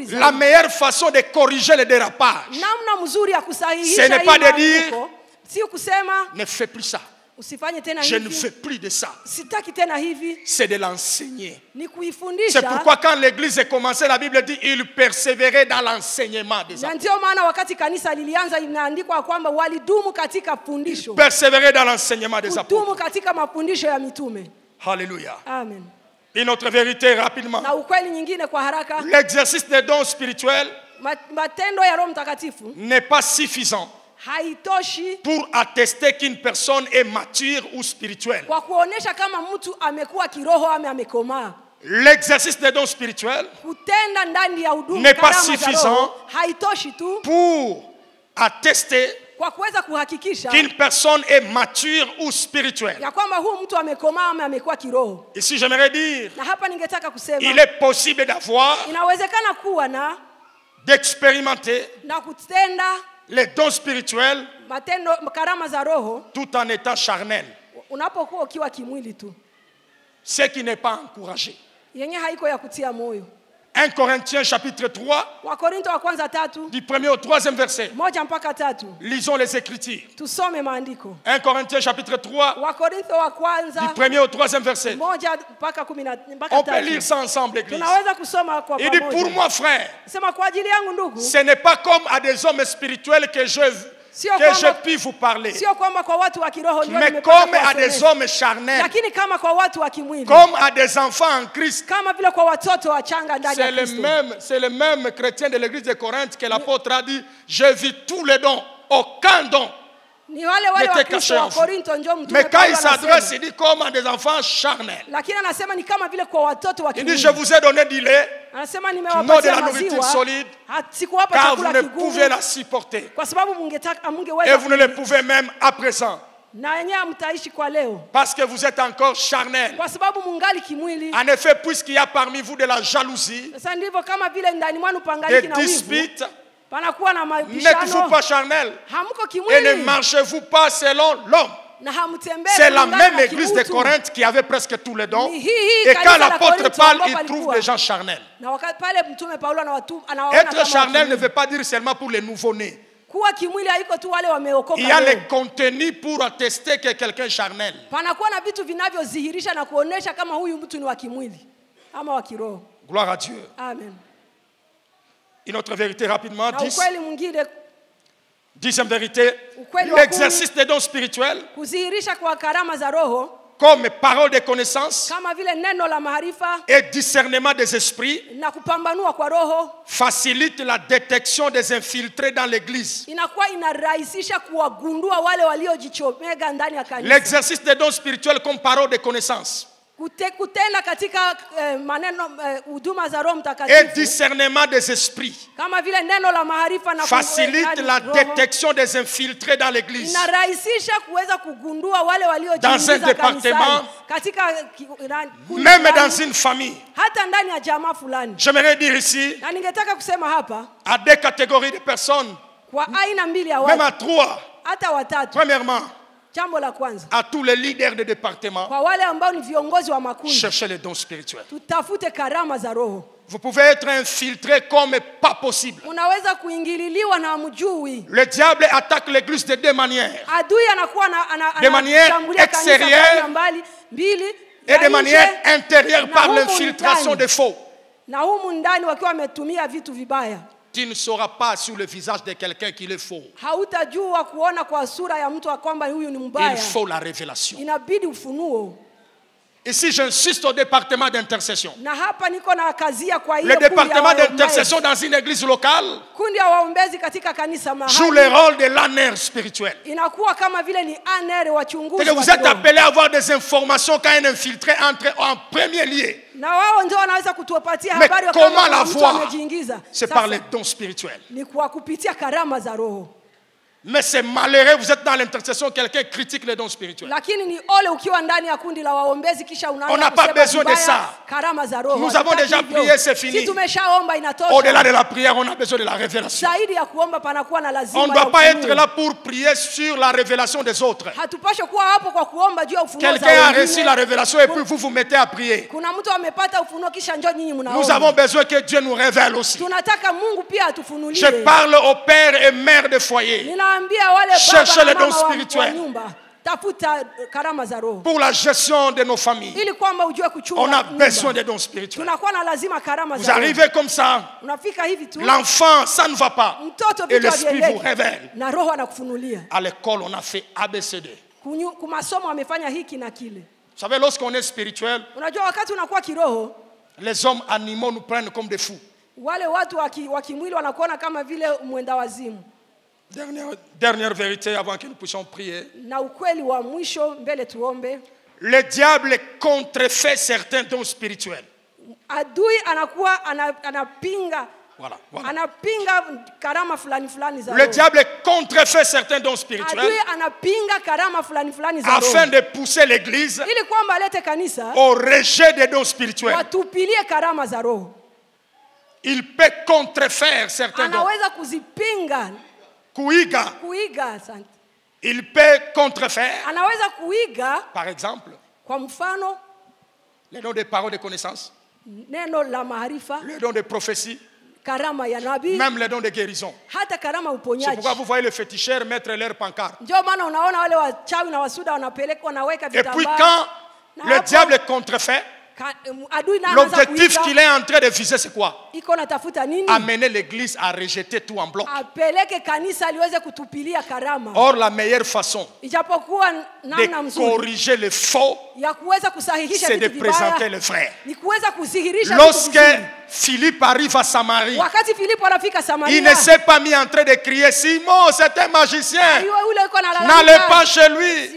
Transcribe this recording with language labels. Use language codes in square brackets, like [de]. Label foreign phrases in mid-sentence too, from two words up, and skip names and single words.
[fr] La [sw] zaidi. [fr] meilleure façon de corriger les dérapages, [sw] Namna mzuri ya [fr] Ce [sw] kusahihisha [fr] n'est [sw] hii [fr] pas de dire, [sw] maandiko, si kusema [fr] ne fais plus ça. [sw] usifanye tena [fr] Je ne fais [sw] hivi, [fr] plus de ça. [sw] sitaki tena hivi, [fr] C'est de l'enseigner. [sw] ni [fr] C'est [sw] kuifundisha. [fr] pourquoi quand l'église est commencée, la Bible dit il persévérait dans l'enseignement des [sw] Na [fr] apôtres. [sw] ndio maana wakati kanisa lilianza inaandikwa kwamba walidumu katika fundisho, [fr] Persévérer dans l'enseignement des apôtres. [sw] kudumu katika mafundisho ya mitume. [fr] Alléluia. [sw] Amen. [fr] Une autre vérité rapidement. [sw] Na ukweli nyingine kwa haraka, [fr] L'exercice des dons spirituels [sw] matendo ya Roho Mtakatifu [fr] n'est pas suffisant [sw] haitoshi [fr] pour attester qu'une personne est mature ou spirituelle. [sw] kwa kuonesha kama mtu amekuwa kiroho ama amekomaa. [fr] L'exercice des dons spirituels [sw] Kutenda ndani ya huduma [fr] N'est pas [sw] karama za [fr] suffisant [sw] Roho haitoshi tu [fr] pour attester [sw] kwa kuweza kuhakikisha [fr] qu'une personne est mature ou spirituelle. [sw] ya kwamba huyu mtu amekomaa ama amekuwa kiroho. [fr] Ici, j'aimerais dire, [sw] Na hapa ningetaka kusema [fr] il est possible d'avoir, [sw] inawezekana kuwa [fr] d'expérimenter [sw] na kutenda [fr] les dons spirituels [sw] matendo karama za Roho [fr] tout en étant charnel. [sw] unapokuwa ukiwa kimwili tu, [fr] Ce qui n'est pas encouragé. [sw] yenye haiko ya kutia moyo. [fr] 1 Corinthiens chapitre 3, [sw] Wakorinto wa kwanza 3 [fr] du 1er au 3e verset. [sw] 1 mpaka 3. [fr] Lisons les Écritures. [sw] Tusome maandiko. [fr] 1 Corinthiens chapitre 3, [sw] Wakorintho wa kwanza [fr] du 1er au 3e verset. [sw] 1 mpaka 10 mpaka [fr] On peut lire [sw] 3. [fr] ça ensemble, Église. [sw] Tunaweza kusoma kwa [fr] Il dit, [sw] pamoja. [fr] pour moi, frère, [sw] Sema kwa ajili yangu ndugu, [fr] ce n'est pas comme à des hommes spirituels que [sw] Sio [fr] je [sw] kwamba- [fr] puis vous parler, [sw] sio kwamba kwa watu wa kiroho ndio [fr] mais [sw] nimepata [fr] comme à des [sw] kuwasemesha. [fr] hommes charnels, [sw] Lakini kama kwa watu wa kimwili, [fr] comme à des enfants en Christ. [sw] kama vile kwa watoto wachanga ndani ya Kristo. [fr] C'est le même chrétien de l'église de Corinthe que l'apôtre a dit, j'ai vu tous les dons, aucun don. [sw] Ni wale wa [fr] N'était [sw] Kristo [fr] caché [sw] wa [fr] en vous. [sw] Korinto ndio mtume [fr] Mais quand [sw] Paulo [fr] il s'adresse, [sw] anasema. [fr] il dit comme à des enfants charnels. [sw] Lakini anasema ni kama vile kwa watoto wa [fr] Il dit, [sw] kimwili. [fr] je vous ai donné du lait, [sw] Anasema [fr] non de [sw] nimewapatia [fr] la nourriture [sw] maziwa, [fr] solide, [sw] sikuwapa [fr] car vous [sw] chakula [fr] ne [sw] kigumu [fr] pouvez la supporter. [sw] kwa sababu [fr] Et [sw] amungeweza [fr] vous ne le pouvez même à présent, [sw] na yenyewe mtaishi kwa leo [fr] parce que vous êtes encore charnels. [sw] kwa sababu mungali kimwili. [fr] En effet, puisqu'il y a parmi vous de la jalousie, [sw] Sasa ndivyo kama vile ndani mwanu [fr] des [sw] pangaliki na wivu, [fr] disputes, [sw] panakuwa na [fr] n'êtes-vous [sw] mabishano, [fr] pas charnels [sw] hamko [fr] et ne [sw] kimwili [fr] marchez-vous pas selon l'homme. [sw] na hamtembei [fr] C'est la [sw] kulingana [fr] même [sw] na [fr] église de [sw] kiutu. [fr] Corinthe qui avait presque tous les dons. [sw] Ni hii [fr] Et [sw] kanisa [fr] quand [sw] la [fr] l'apôtre [sw] Korintho [fr] parle, [sw] ambapo [fr] il trouve [sw] alikuwa. [fr] des gens charnels. [sw] Na wakati pale mtume Paulo anawaona [fr] Être [sw] kama [fr] charnel ne [sw] kimwili. [fr] veut pas dire seulement pour les nouveau-nés. [sw] Kuwa kimwili haiko tu wale wameokoka [fr] Il y a [sw] leo. [fr] les contenus pour attester que quelqu'un est charnel. [sw] Panakuwa na vitu vinavyodhihirisha na kuonesha kama huyu mtu ni wa kimwili ama wa kiroho. [fr] Gloire à Dieu. [sw] Amen. [fr] Une autre vérité rapidement, [sw] Na ukweli mwingine, [fr] 10e vérité, [sw] Ukweli wa [fr] l'exercice des dons spirituels [sw] kudhihirisha kwa karama za Roho [fr] comme parole de connaissance [sw] kama vile neno la maarifa [fr] et discernement des esprits [sw] na kupambanua kwa Roho [fr] facilite la détection des infiltrés dans l'église. [sw] inakuwa inarahisisha kuwagundua wale waliojichomega ndani ya kanisa. [fr] L'exercice des dons spirituels comme parole de connaissance [sw] Kutenda katika maneno huduma za Roho [fr] et [sw] Mtakatifu [fr] discernement des esprits [sw] kama vile neno la maarifa na [fr] facilite la [sw] Roho, [fr] détection des infiltrés dans l'église. [sw] inarahisisha kuweza kugundua wale [fr] Dans un [sw] waliojiingiza [fr] département, [sw] kanisani katika kundi [fr] Même [sw] fulani, [fr] dans une famille. [sw] hata ndani ya jamaa fulani. [fr] J'aimerais dire ici [sw] Na ningetaka kusema hapa [fr] à deux catégories de personnes, [sw] kwa aina mbili ya [fr] même [sw] watu, [fr] à trois. [sw] hata watatu. [fr] Premièrement, [sw] Jambo la kwanza, [fr] à tous les leaders de département, [sw] kwa wale ambao ni viongozi wa makundi, [fr] cherchez les dons spirituels. [sw] tutafute karama za Roho. [fr] Vous pouvez être infiltré comme pas possible. [sw] Unaweza kuingililiwa na hamjui. [fr] Le diable attaque l'église de deux manières. [sw] Adui anakuwa [fr] De manière [sw] anashambulia kanisa [fr] extérieure [sw] kwa mbali mbili [fr] Et [sw] ya [fr] de manière [sw] nje, [fr] intérieure [sw] na [fr] par [sw] humu [fr] l'infiltration [sw] ndani. [fr] des faux. [sw] Na humu ndani wakiwa wametumia vitu vibaya. [fr] tu ne sauras pas sur le visage de quelqu'un qu'il est faux. [sw] Hautajua kuona kwa sura ya mtu kwamba huyu ni [fr] Il [sw] mbaya. [fr] faut la révélation. [sw] Inabidi ufunuo. [fr] Ici, j'insiste au département d'intercession. [sw] Na hapa niko na kazia kwa hiyo [fr] Le [sw] kundi ya [fr] département [sw] waombezi. [fr] d'intercession dans une église locale [sw] Kundi ya waombezi katika kanisa [fr] joue le [sw] mahali [fr] rôle de l'âner spirituel. [sw] inakuwa kama vile ni anere wachunguzi. [fr] C'est que vous êtes appelés à avoir des informations quand un infiltré entre en premier lieu. [sw] Na wao ndio wanaweza kutupatia [fr] Mais [sw] habari [fr] comment [sw] kama [fr] la [sw] mtu [fr] voir? [sw] amejiingiza. [fr] C'est [sw] Sasa, [fr] par les dons spirituels. [sw] ni kwa kupitia karama za roho. [fr] Mais c'est malheureux, vous êtes dans l'intercession, quelqu'un critique les dons spirituels. [sw] Lakini ni ole ukiwa ndani ya kundi la waombezi kisha unaanza [fr] On n'a pas [sw] kusema [fr] besoin de [sw] vibaya [fr] ça. [sw] karama za roho. [fr] Nous avons [sw] Hatutaki [fr] déjà [sw] hivyo. [fr] prié, c'est fini. [sw] Si tumeshaomba inatosha. [fr] Au-delà de la prière, on a besoin de la révélation. [sw] Zaidi ya kuomba panakuwa na lazima. [fr] On ne [sw] ya [fr] doit pas [sw] ufunuo. [fr] être là pour prier sur la révélation des autres. [sw] Hatupashe kuwa hapo kwa kuomba juu ya ufunuo za [fr] Quelqu'un a [sw] wengine. [fr] reçu la révélation et puis vous vous mettez à prier. [sw] Kuna mtu amepata ufunuo kisha njoo nyinyi mnaomba. [fr] Nous avons besoin que Dieu nous révèle aussi. [sw] Tunataka Mungu pia atufunulie. [fr] Je parle aux pères et mères de foyer. [sw] Ninaambia wale [fr] Cherchez [sw] baba [fr] les [sw] na [fr] dons [sw] mama wa [fr] spirituels. [sw] nyumba, tafuta karama za roho [fr] Pour la gestion de nos familles, [sw] ili kwamba ujue kuchunga. [fr] on a [sw] nyumba. [fr] besoin des dons spirituels. [sw] Tunakuwa na lazima karama [fr] Vous [sw] za roho. [fr] arrivez comme ça, [sw] Unafika hivi tu. [fr] l'enfant, ça ne va pas. [sw] Mtoto [fr] Et [sw] vitu [fr] l'esprit vous [sw] havieleki. [fr] révèle. [sw] Na roho anakufunulia. [fr] À l'école, on a fait ABCD. [sw] Kumasomo amefanya hiki na kile. [fr] Vous savez, lorsqu'on est spirituel, [sw] Unajua wakati unakuwa kiroho, [fr] les hommes animaux nous prennent comme des fous. [sw] wale watu wa kimwili wanakuona kama vile mwenda wazimu. [fr] Dernière vérité avant que nous puissions prier. [sw] Na ukweli wa mwisho mbele tuombe. [fr] Le diable contrefait certains dons spirituels. [sw] Adui anakuwa anapinga. [fr] Voilà. [sw] Anapinga karama fulani fulani za roho. [fr] Le diable contrefait certains dons spirituels [sw] Adui anapinga karama fulani fulani za roho. [fr] afin de pousser l'église [sw] Ili kwamba alete kanisa [fr] au rejet des dons spirituels. [sw] watupilie karama za roho. [fr] Il peut contrefaire certains dons. [sw] Anaweza kuzipinga. Kuiga, asante. [fr] Il peut contrefaire, [sw] Anaweza kuiga, [fr] par exemple, [sw] kwa mfano, [fr] les dons de paroles de connaissance, [sw] neno la maarifa, [fr] les dons de prophétie, [sw] karama ya nabii, [fr] même les dons de guérison. [sw] hata karama [fr] C'est [sw] uponyaji. [fr] pourquoi vous voyez les féticheurs mettre leur pancarte. [sw] Ndio maana unaona wale wachawi na wasuda wanapeleka wanaweka [fr] Et puis [sw] vitambaa. [fr] quand [sw] Na [fr] le [sw] hapo, [fr] diable contrefait, [sw] adui na anaanza [fr] l'objectif [sw] kuiga, [fr] qu'il est en train de viser, c'est quoi? [sw] iko natafuta nini? [fr] Amener l'église à rejeter tout en bloc. [sw] Apeleke kanisa liweze kutupilia karama. [fr] Or, la meilleure façon [sw] Ijapokuwa namna [fr] de [sw] mzuri [fr] corriger le faux, [sw] ya kuweza kusahihisha [fr] c'est de [sw] vitu [fr] présenter [sw] vibaya [fr] le vrai. [sw] ni kuweza kudhihirisha vitu [fr] Lorsque [sw] vizuri. [fr] Philippe arrive à Samarie, [sw] Wakati Filipo anafika [fr] il [sw] Samaria, [fr] ne s'est pas mis en train de crier, Simon, c'est un magicien. [sw] yule yuko analalamika, [fr] N'allez pas chez lui.